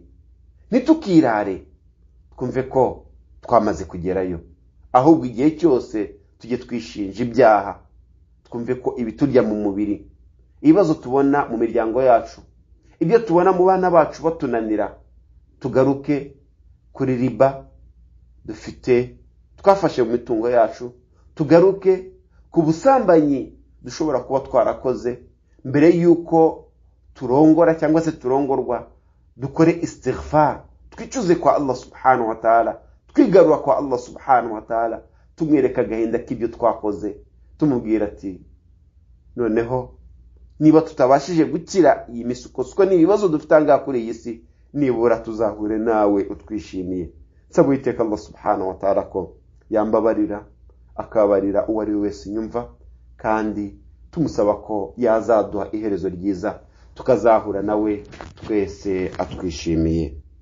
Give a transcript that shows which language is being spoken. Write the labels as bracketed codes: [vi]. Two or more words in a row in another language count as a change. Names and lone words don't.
[rw] Nitukirare twumve ko twamaze kugerayo, ahubwo igihe cyose tujye twishinja ibyaha, twumve ko ibiturya mu mubiri, ibibazo tubona mu miryango yacu, ibyo tubona mu bana bacu batunanira, tugaruke kuri riba dufite twafashe mu mitungo yacu, tugaruke ku busambanyi dushobora kuba twarakoze mbere yuko turongora cyangwa se turongorwa. Dukore istighfar, twicuze kwa [ar] الله سبحانه وتعالى, [rw] twigarura kwa [ar] الله سبحانه وتعالى, [rw] tumwereka agahinda k'ibyo twakoze, tumubwira ati noneho niba tutabashije gukira iyi misukoswa n'ibibazo dufite ngaha kuri iyi si, nibura tuzahure nawe utwishimiye. Nsaba Uwiteka [ar] الله سبحانه وتعالى [rw] ko yambabarira, akabarira uwo ari wese nyumva, kandi tumusaba ko yazaduha iherezo ryiza, tukazahura nawe twese atwishimiye.